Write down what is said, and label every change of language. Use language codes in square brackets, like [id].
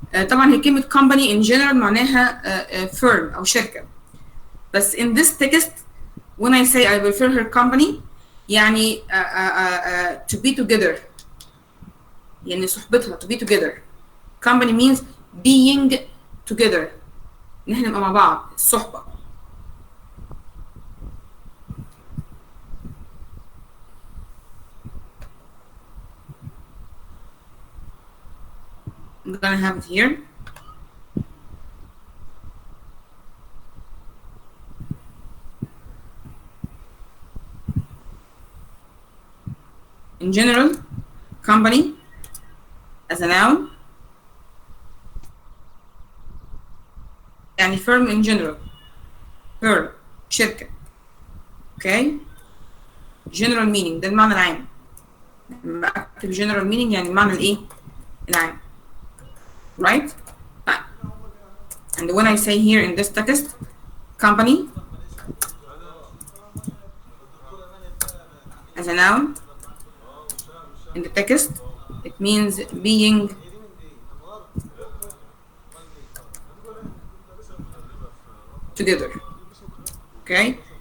[ar] طبعا هي كلمة company in general معناها firm أو شركة، بس [en] in this text when I say I prefer her company [ar] يعني [en] to be together، [ar] يعني صحبتها to be together. [en] company means being together، [ar] إن احنا نبقى مع بعض، الصحبة. [en] I'm gonna have it here. In general, company as a noun يعني firm in general، firm شركة. okay. general meaning [ar] ده المعنى العام. لما أكتب general meaning يعني المعنى الإيه؟ العام. [en] right؟ طيب. and when I say here in this text company as a noun in the text it means being together. okay.